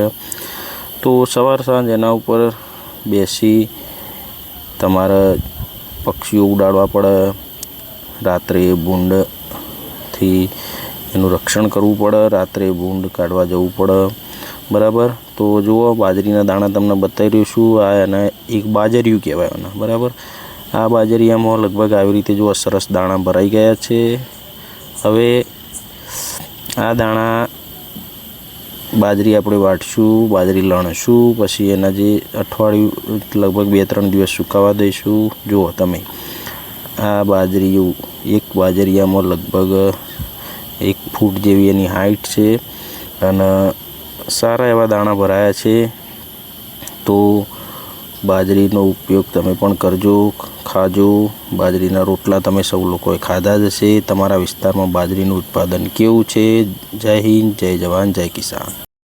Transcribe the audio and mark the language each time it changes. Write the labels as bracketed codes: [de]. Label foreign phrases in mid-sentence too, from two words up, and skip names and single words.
[gu] તો સવાર સાંજ એના ઉપર બેસી તમારે પક્ષીઓ ઉડાડવા પડે। રાત્રે ભૂંડથી એનું રક્ષણ કરવું પડે, રાત્રે ભૂંડ કાઢવા જવું પડે, બરાબર। તો જુઓ બાજરીના દાણા તમને બતાઈ રહ્યો છું। આ એને એક બાજરિયું કહેવાય એને, બરાબર। આ બાજરિયામાં લગભગ આવી રીતે જો સરસ દાણા ભરાઈ ગયા છે। હવે આ દાણા બાજરી આપણે વાટશું, બાજરી લણશું, પછી એના જે અઠવાડિયું लगभग 2-3 દિવસ સુકાવા દઈશું। જુઓ તમે આ બાજરીયું એક બાજરીયામાં लगभग 1 ફૂટ જેવી એની હાઈટ છે અને સારા એવા દાણા ભરાયા છે। તો બાજરીનો ઉપયોગ તમે પણ કરજો, ખાજો। બાજરીના રોટલા તમે સૌ લોકોએ ખાધા જ હશે। તમારા વિસ્તારમાં બાજરીનું ઉત્પાદન કેવું છે? જય હિંદ, જય જવાન, જય કિસાન।